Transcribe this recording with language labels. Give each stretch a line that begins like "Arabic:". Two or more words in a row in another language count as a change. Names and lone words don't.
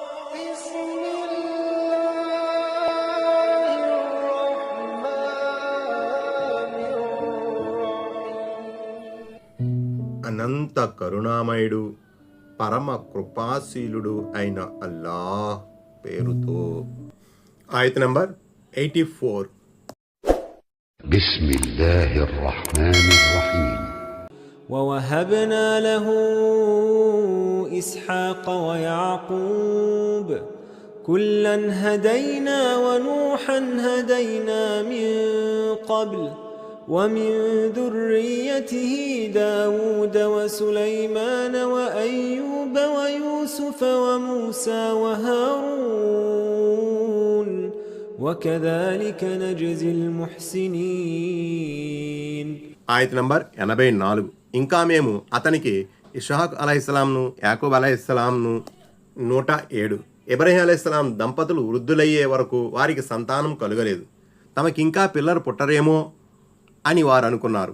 Telugu: అనంత కరుణామయుడు పరమ కృపాశీలుడు అయిన అల్లాహ్ పేరుతో. ఆయత్ నంబర్ 84.
Arabic: بسم الله الرحمن الرحيم. ووهبنا له إسحاق ويعقوب كلا هدينا ونوحا هدينا من قبل ومن ذريته داود وسليمان وأيوب ويوسف وموسى وهارون وكذلك نجزي المحسنين.
Telugu: ఆయత్ నంబర్ 84. ఇంకా మేము అతనికి ఇస్హాక్ అలైహిస్సలాంను, యాకూబ్ అలైహిస్సలాంను 107. ఇబ్రహీం అలైహిస్సలాం దంపతులు వృద్ధులయ్యే వరకు వారికి సంతానం కలుగలేదు. తమకింకా పిల్లలు పుట్టరేమో అని వారు అనుకున్నారు.